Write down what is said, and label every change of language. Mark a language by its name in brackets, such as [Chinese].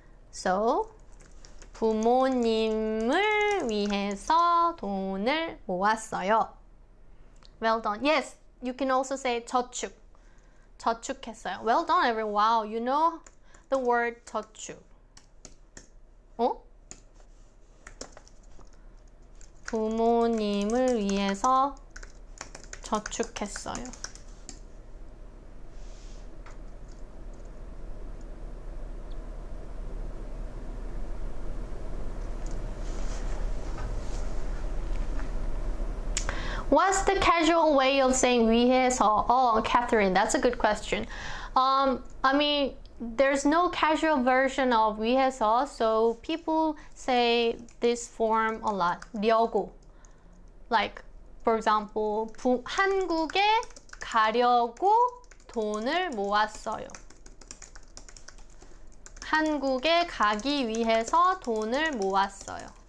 [Korean] So 부모님을 위해서 돈을 모았어요. [English] Well done. Yes, you can also say 저축. [Korean] 저축했어요. [English] Well done, everyone. Wow, you know the word 저축. [Korean] 부모님을 위해서 저축했어요. [English] What's the casual way of saying 위해서? Oh, Catherine, that's a good question. I mean, there's no casual version of 위해서, so people say this form a lot. [Korean] 려고. [English] Like, for example, [Korean] 한국에 가려고 돈을 모았어요. 한국에 가기 위해서 돈을 모았어요.